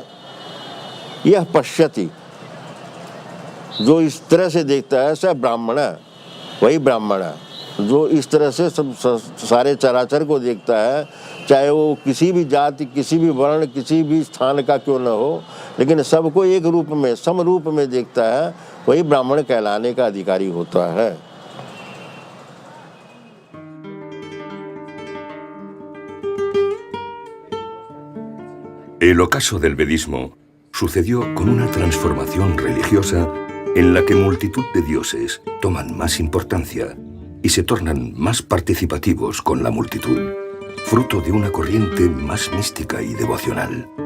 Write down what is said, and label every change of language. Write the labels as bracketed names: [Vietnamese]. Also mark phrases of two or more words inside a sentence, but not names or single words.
[Hindi] यह पश्यति, जो इस तरह से देखता है, सह ब्राह्मण है, वही ब्राह्मण है। जो इस तरह से सब सारे चराचर को देखता है, चाहे वो किसी भी जाति, किसी भी वर्ण, किसी भी स्थान का क्यों न हो, लेकिन सबको एक रूप में, समरूप में देखता है, वही ब्राह्मण कहलाने का अधिकारी होता है। [Spanish] El ocaso del vedismo sucedió con una transformación religiosa en la que multitud de dioses toman más importancia y se tornan más participativos con la multitud, fruto de una corriente más mística y devocional.